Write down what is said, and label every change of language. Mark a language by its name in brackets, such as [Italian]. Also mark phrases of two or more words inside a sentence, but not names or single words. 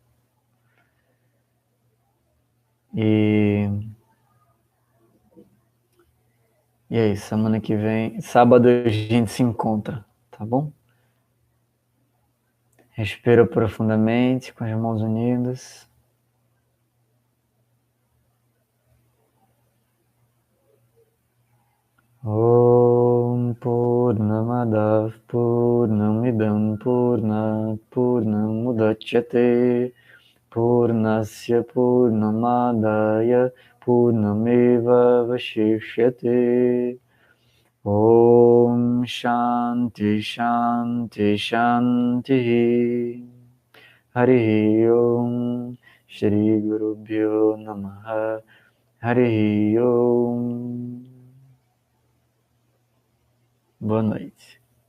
[Portuguese] E é isso, semana que vem, sábado a gente se encontra, tá bom? Respira profundamente com as mãos unidas. [Sanskrit] ॐ पूर्णमदः पूर्णमिदं पूर्णात् पूर्णमुदच्यते पूर्णस्य पूर्णमादाय पूर्णमेव अवशिष्यते. ॐ शान्तिः शान्तिः शान्तिः. हरि ॐ श्री गुरु भ्यो नमः. हरि ॐ. [Portuguese] Boa noite.